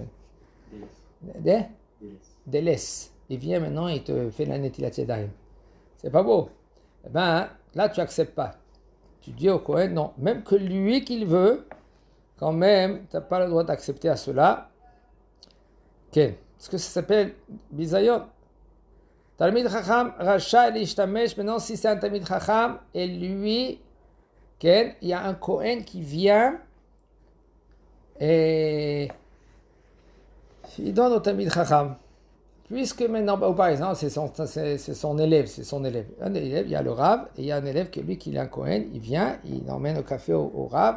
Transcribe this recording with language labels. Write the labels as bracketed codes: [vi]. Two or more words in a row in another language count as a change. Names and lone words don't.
[fr] Délaisse. Il vient maintenant, il te fait la [he] נטילת ידיים. [fr] C'est pas beau. Eh ben, là, tu n'acceptes pas. Tu dis au Kohen, non, même que lui qu'il veut, quand même, tu n'as pas le droit d'accepter à cela. Okay. Est-ce que ça s'appelle bizayon? [he] תלמיד חכם, רשאי להשתמש, [fr] maintenant si c'est un [he] תלמיד חכם, [fr] et lui, okay, il y a un Kohen qui vient, et il donne au Talmid Chacham. Puisque maintenant, par exemple, c'est son élève. Un élève, il y a le Rav, et il y a un élève qui est un Kohen, il vient, il emmène au café au Rav.